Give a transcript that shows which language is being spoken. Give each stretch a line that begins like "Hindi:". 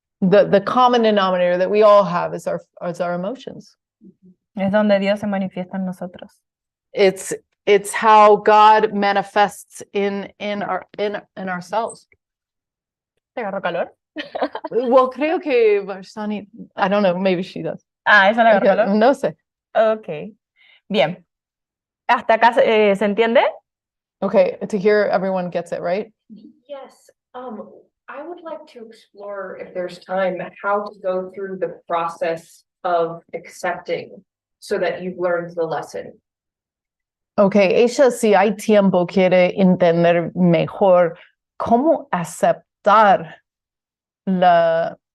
English: The common denominator that we all have is our emotions.
Spanish: Es donde Dios se manifiesta en nosotros.
English: It's how God manifests in ourselves.
Spanish: ¿Te agarró calor?
English: Well,
Spanish: creo que
English: Varsani, I don't know, maybe she does.
Spanish: Ah, ¿eso le agarró calor? No sé. Ok. Bien. ¿Hasta acá se entiende?
English: Okay, to hear everyone gets it, right? Yes, I would like to explore, if there's time, how to go through the process of accepting so that you've learned the lesson.
Spanish: Okay, ella si hay tiempo quiere entender mejor cómo aceptar la